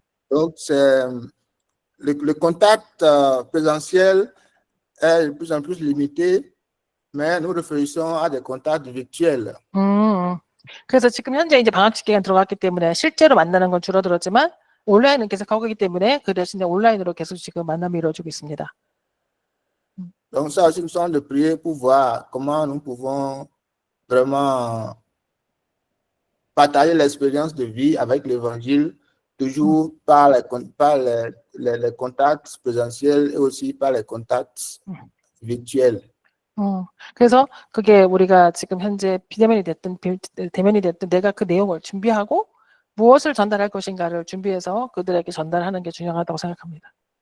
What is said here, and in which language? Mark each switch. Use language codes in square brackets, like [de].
[fr] Donc, le contact présentiel est de plus en plus limité, mais nous réfléchissons à des contacts virtuels. [ko] 그래서 지금 현재 이제 방학식 기간 들어갔기 때문에 실제로 만나는 건 줄어들었지만 온라인은 계속 하고 있기 때문에 그 대신에 온라인으로 계속 지금 만남이 이루어지고 있습니다. [fr] Donc, ça aussi, nous sommes de prier pour voir comment nous pouvons vraiment partager l'expérience de vie avec l'évangile, toujours par les contacts présentiels et aussi par les contacts virtuels. [ko] 그래서 그게 우리가 지금 현재 비대면이 됐든 대면이 됐든 내가 그 내용을 준비하고 무엇을 전달할 것인가를 준비해서 그들에게 전달하는 게 중요하다고 생각합니다.